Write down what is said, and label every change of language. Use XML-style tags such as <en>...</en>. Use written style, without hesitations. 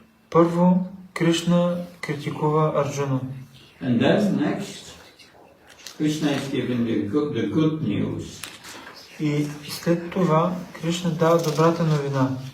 <bg>Първо, Кришна критикува Арджуна.</bg> <en>And then next, Krishna is giving the good news.</en> <bg>И след това Кришна дава добрата новина.</bg>